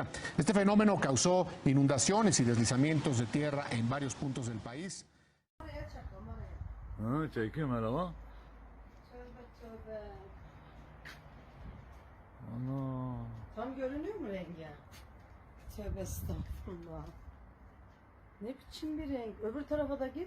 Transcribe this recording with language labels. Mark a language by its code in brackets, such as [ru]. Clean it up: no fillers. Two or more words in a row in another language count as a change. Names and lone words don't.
[es] Este fenómeno causó inundaciones y deslizamientos de tierra en varios puntos del país. [tr] Tam görünüyor mu rengi? Tövbe estağfurullah. Ne biçim bir renk? Öbür tarafa da git.